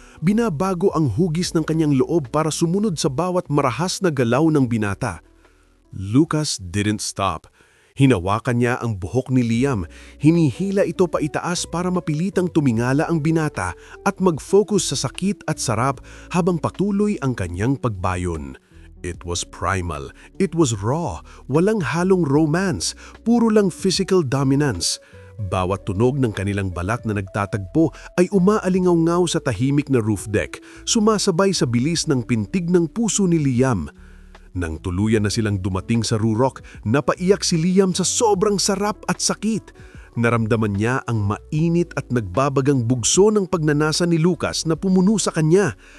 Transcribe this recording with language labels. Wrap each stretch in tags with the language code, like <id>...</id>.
<tl>Binabago ang hugis ng kanyang loob para sumunod sa bawat marahas na galaw ng binata.</tl> <en>Lucas didn't stop.</en> <tl>Hinawakan niya ang buhok ni Liam, hinihila ito pa itaas para mapilitang tumingala ang binata at mag-focus sa sakit at sarap habang patuloy ang kanyang pagbayon.</tl> <en>It was primal, it was raw,</en> <tl>walang halong</tl> <en>romance,</en> <tl>puro lang</tl> <en>physical dominance.</en> <tl>Bawat tunog ng kanilang balat na nagtatagpo ay umaalingaw-ngaw sa tahimik na roof deck, sumasabay sa bilis ng pintig ng puso ni Liam. Nang tuluyan na silang dumating sa rurok, napaiyak si Liam sa sobrang sarap at sakit. Naramdaman niya ang mainit at nagbabagang bugso ng pagnanasa ni Lucas na pumuno sa kanya.</tl>